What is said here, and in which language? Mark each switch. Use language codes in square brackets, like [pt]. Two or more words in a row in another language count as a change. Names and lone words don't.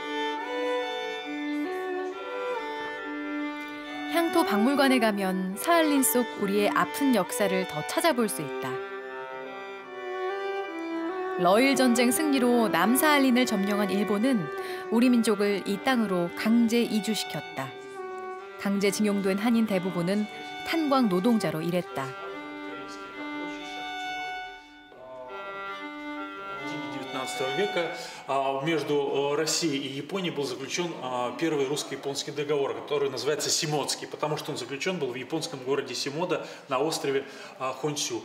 [ko] 향토 박물관에 가면 사할린 속 우리의 아픈 역사를 더 찾아볼 수 있다. 러일 전쟁 승리로 남사할린을 점령한 일본은 우리 민족을 이 땅으로 강제 이주시켰다. 강제징용된 한인 대부분은 탄광 노동자로 일했다. [ru] века между Россией и Японией был заключен первый русско-японский договор, который называется Симоцкий, потому что он заключен был в японском городе Симода на острове Хонсю.